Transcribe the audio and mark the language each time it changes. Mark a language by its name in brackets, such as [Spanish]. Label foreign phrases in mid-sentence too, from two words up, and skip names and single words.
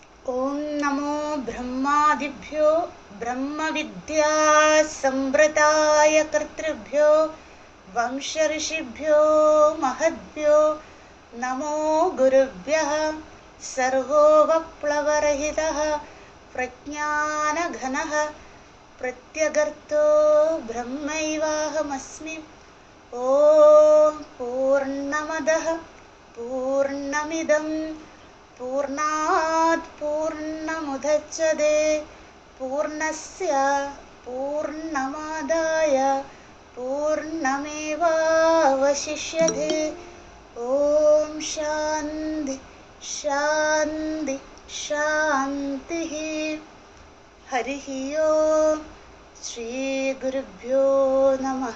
[Sanskrit] ഓം നമോ ബ്രഹ്മാദിഭ്യോ ബ്രഹ്മവിദ്യാ സംവൃതായ കർത്തൃഭ്യോ വംശഋഷിഭ്യോ മഹദ്ഭ്യോ നമോ ഗുരുഭ്യഃ. സർവോ വപ്ലവരഹിതഃ പ്രജ്ഞാനഘനഃ പ്രത്യഗർത്തോ ബ്രഹ്മൈവാഹമസ്മി. ഓം പൂർണ്ണമദഃ പൂർണ്ണമിദം പൂർണ്ണാത് പൂർണ്ണമുദച്യതേ പൂർണ്ണസ്യ പൂർണ്ണമാദായ പൂർണ്ണമേവാവശിഷ്യതേ. ഓം ശാന്തി ശാന്തി ശാന്തിഃ. ഹരിഃ ഓം. ശ്രീ ഗുരുഭ്യോ നമഃ.